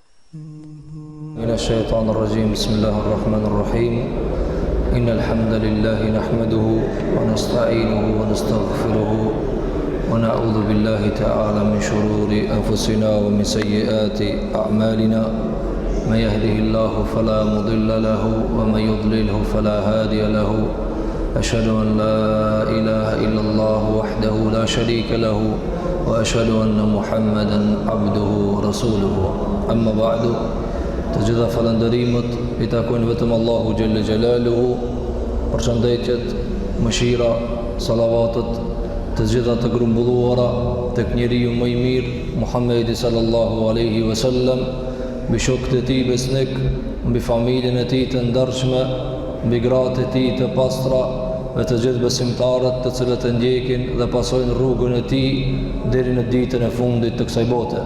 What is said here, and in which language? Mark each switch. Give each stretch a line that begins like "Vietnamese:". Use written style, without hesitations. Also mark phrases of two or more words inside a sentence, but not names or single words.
Arabic: من الشيطان الرجيم بسم الله الرحمن الرحيم إن الحمد لله نحمده ونستعينه ونستغفره ونعوذ بالله تعالى من شرور أنفسنا ومن سيئات أعمالنا من يهده الله فلا مضل له ومن يضلله فلا هادي له أشهد أن لا إله إلا الله وحده لا شريك له وأشهد أن محمدا عبده ورسوله أما
Albanian: بعد të gjitha falëndërimët i takojnë vetëm Allahu
Arabic: جل جلاله,
Albanian: përshëndetjet, mëshira, salavatet, të gjitha të grumbulluara tek njeriu më i mirë, Muhammedi
Arabic: صلى الله عليه وسلم,
Albanian: mbi shokët e tij besnik, mbi familjen e tij të ndershme, mbi gratë e tij të pastra dhe të gjithë besimtarët të cilët e ndjekin dhe pasojnë rrugën e tij deri në ditën e fundit të kësaj bote.